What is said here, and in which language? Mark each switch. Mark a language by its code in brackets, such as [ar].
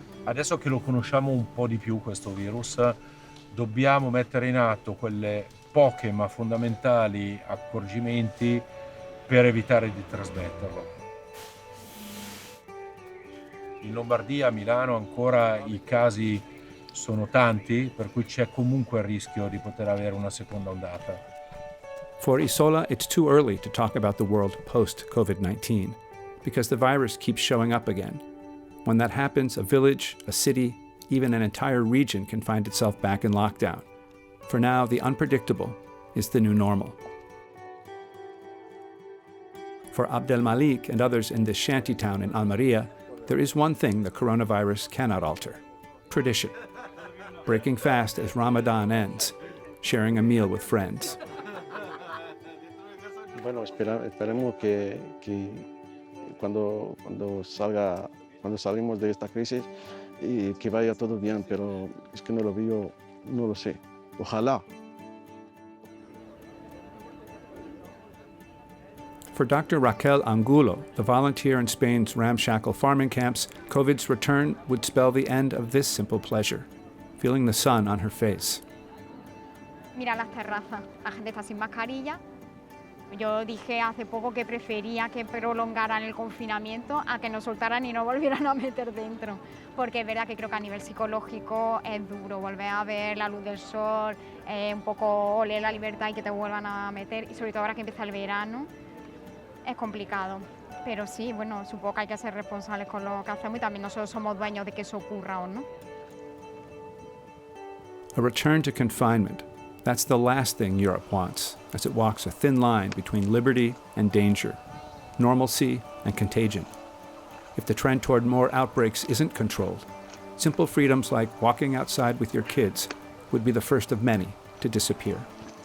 [it] Adesso che lo conosciamo un po' di più questo virus, dobbiamo mettere in atto quelle poche ma fondamentali accorgimenti per evitare di trasmetterlo. In Lombardia, a Milano ancora i casi sono tanti, per cui c'è comunque il rischio di poter avere una seconda ondata. [en] For Isola, it's too early to talk about the world post-COVID-19 because the virus keeps showing up again. When that happens, a village, a city, even an entire region can find itself back in lockdown. For now, the unpredictable is the new normal. For Abdelmalik and others in this shanty town in Almeria, there is one thing the coronavirus cannot alter: tradition. Breaking fast as Ramadan ends, sharing a meal with friends. [es] Bueno, esperemos que cuando salimos de esta crisis y que vaya todo bien, pero es que no lo veo, no lo sé. Ojalá. [en] For Dr. Raquel Angulo, the volunteer in Spain's ramshackle farming camps, COVID's return would spell the end of this simple pleasure, feeling the sun on her face. [es] Mira las terrazas, la gente está sin mascarilla. Yo dije hace poco que prefería que prolongaran el confinamiento a que nos soltaran y no volvieran a meter dentro, porque es verdad que creo que a nivel psicológico es duro volver a ver la luz del sol, un poco oler la libertad y que te vuelvan a meter, y sobre todo ahora que empieza el verano. Es complicado, pero sí, bueno, supongo que hay que ser responsables con lo que hacemos y también nosotros somos dueños de que eso ocurra o no. [en] A return to confinement. That's the last thing Europe wants, as it walks a thin line between liberty and danger, normalcy and contagion. If the trend toward more outbreaks isn't controlled, simple freedoms like walking outside with your kids would be the first of many to disappear.